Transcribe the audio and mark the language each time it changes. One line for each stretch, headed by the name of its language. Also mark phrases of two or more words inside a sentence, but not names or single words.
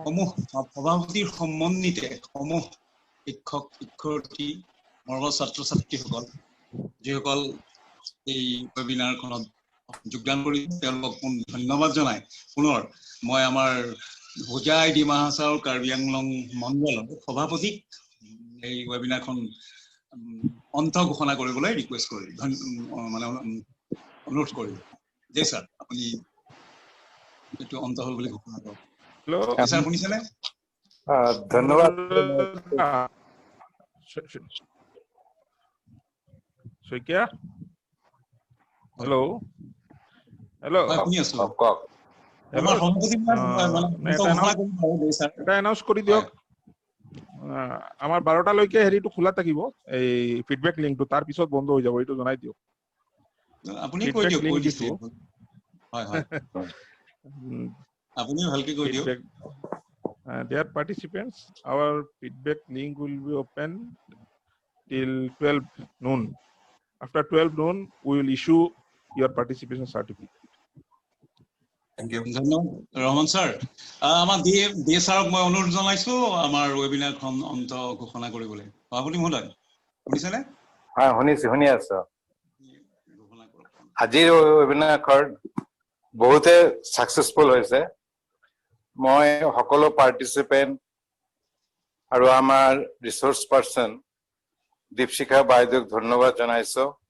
Assamese: সমূহ সভাপতিৰ সম্বন্ধিতে সমূহ শিক্ষক শিক্ষাৰ্থী মৰমৰ ছাত্ৰ ছাত্ৰীসকল যিসকল এই ৱেবিনাৰখনত যোগদান কৰি তেওঁলোকক ধন্যবাদ জনাই পুনৰ মই আমাৰ হোজাই ডিমা হাছাও কাৰ্বি আংলং মণ্ডলৰ সভাপতিক এই ৱেবিনাৰখন অন্ত ঘোষণা কৰিবলৈ ৰিকুৱেষ্ট কৰি মানে অনুৰোধ কৰিম জে ছাৰ আপুনি এইটো অন্ত হ'ল বুলি ঘোষণা কৰক Hello. ছাৰ শুনিছেনে ধন্যবাদ Soikia?
English: Hello. Hello.
Assamese: হয় শুনি আছো Hello. আমাৰ সভাপতি এটা এনাউন্স কৰি দিয়ক আমাৰ 12টা লৈকে হেৰিটো খোলা থাকিব এই ফিডবেক লিংকটো তাৰ পিছত বন্ধ হৈ যাব এইটো জনাই দিয়ক আপুনি কৈ দিয়ক কৈ দিছে হয় হয় আপুনি ভালকে কৈ দিয়ক
English: dear participants, our feedback link will be open till 12 noon. After 12 noon, we will issue your participation certificate. Thank you.
Assamese: ধন্যবাদ ৰহমান ছাৰ আমাৰ দিয়ে ছাৰক মই অনুৰোধ জনাইছো আমাৰ ৱেবিনাৰখন অন্ত ঘোষণা কৰিবলৈ আপুনি মহোদয় শুনিছেনে হয় শুনি আছো ঘোষণা কৰক আজিৰ ৱেবিনাৰখন বহুতে সাকসেসফুল হৈছে মই সকলো পাৰ্টিসিপেন্ট আৰু আমাৰ ৰিসোৰ্স পাৰ্সন দীপশিখা বাইদেউক ধন্যবাদ জনাইছো